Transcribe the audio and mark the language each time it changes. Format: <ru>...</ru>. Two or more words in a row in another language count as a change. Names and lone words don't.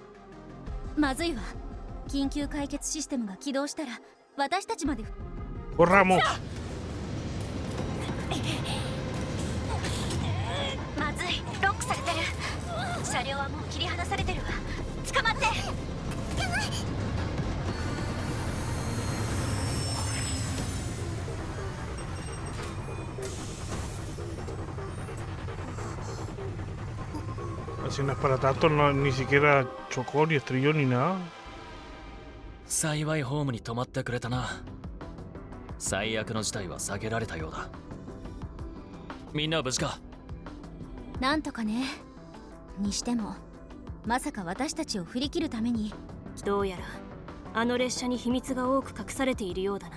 <ja>まずいわ。緊急解決システムが起動したら私たちまで。</ja> <es>¡Corramos!</es> <ja>まずい、ロックされてる。車両はもう切り離されてるわ。捕まって。</ja> <es>Si no es para tanto, no, ni siquiera chocó, ni estrelló, ni nada.</es> <ja>幸いホームに泊まってくれたな。最悪の事態は避けられたようだ。みんなは無事か？なんとかね。にしてもまさか私たちを振り切るために。どうやらあの列車に秘密が多く隠されているようだな。</ja>